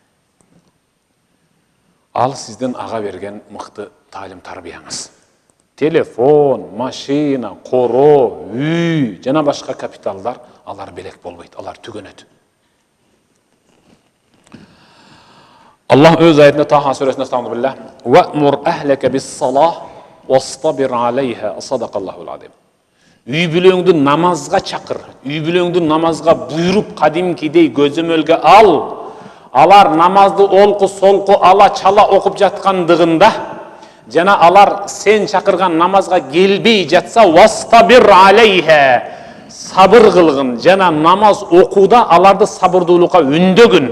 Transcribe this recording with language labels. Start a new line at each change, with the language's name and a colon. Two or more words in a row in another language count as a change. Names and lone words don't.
Kyrgyz: Ал сиздин ага берген мыкты таалим тарбияңыз. Телефон, машина, коро, үй, жана башка капиталдар алар белек болбойт, алар түгөнөт. Аллах өз аятында Таха сүрөсүндө estağfirullah
Arabic: "وأمر أهلك بالصلاة واصطبر عليها", صدق الله العظيم.
Kyrgyz: Үй бүлөңдү намазга чакыр, үй бүлөңдү намазга буйруп кадимкидей көзөмөлгө ал. Алар намазды олку солку ала чала окуп жаткандыгында жана алар сен чакырган намазга келбей жатса,
Arabic: واصطبر عليها,
Kyrgyz: сабыр кылгын, жана намаз окууда аларды сабырдуулукка үндөгүн.